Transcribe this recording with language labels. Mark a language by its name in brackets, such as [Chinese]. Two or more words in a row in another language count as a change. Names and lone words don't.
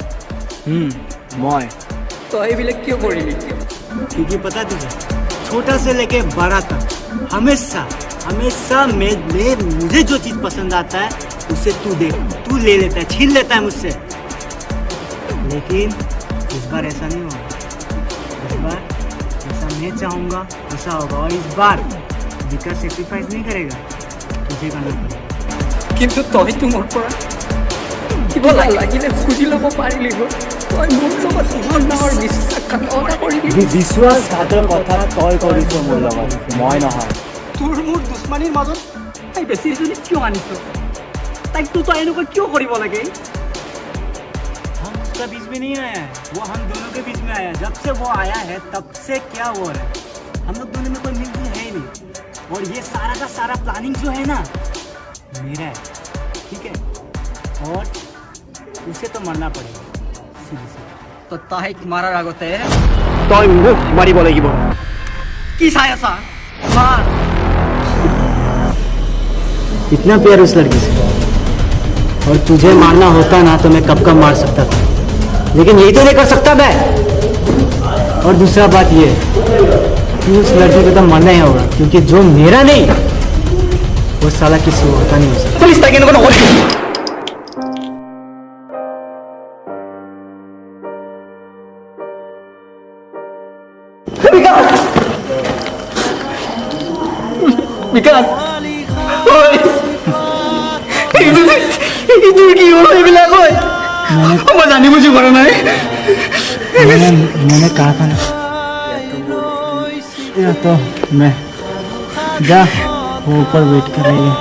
[Hindi] मैं [Assamese] तय এইবিলাক কিয় কৰিলি [Hindi] क्योंकि पता तुझे छोटा से लेके बड़ा तक हमेशा हमेशा मुझे जो चीज पसंद आता है उसे तू ले लेता है, छीन लेता है मुझसे। लेकिन इस बार ऐसा नहीं होगा। इस बार जैसा मैं चाहूंगा वैसा होगा, और इस बार विकास सेक्रीफाइस नहीं करेगा, तुझे करना पड़ेगा। [Assamese] কিন্তু তইতো মোৰ পৰা কিবা লাগিলে খুজি ল'ব পাৰিলি তই মোৰ লগত ইমান ডাঙৰ বিশ্বাসঘাতকতা কৰিলি বিশ্বাসঘাতকতা তই কৰিছ মোৰ লগত, মই নহয়। তোৰ মোৰ দুশ্মনীৰ মাজত তাই বেছি এজনী কিয় আনিছ তাইকতো তই এনেকুৱা কিয় কৰিব লাগে [Hindi] हम उसका बीच में नहीं आया है, वो हम दोनों के बीच में आया है। जब से वो आया है तब से क्या हो रहा है, हम लोग दोनों में कोई मिलजुल है ही नहीं। और ये सारा का सारा प्लानिंग जो है ना मेरा है, ठीक है। और उसे तो मरना पड़ेगा सीधे सीधे। [Assamese] তো তাইক মাৰাৰ আগতে तय মোক मारिब লাগিব। কি চাই আছা মাৰ [Hindi] इतना प्यार उस लड़की से, और तुझे मारना होता ना तो मैं कब का मार सकता था, लेकिन यही तो नहीं कर सकता मैं। और दूसरा बात ये कि उस लड़की को तो मरना ही होगा, क्योंकि जो मेरा नहीं वो साला किसी और का नहीं हो सकता। [Assamese] পুলিশ তাইক এনেকুৱা নকৰিবি বিকাশ কি হ'ল এইবিলাক হয় মই জানি বুজি কৰা নাই [Hindi] मैंने कहा था ना, या तो मैं जा, वो ऊपर वेट कर रही है।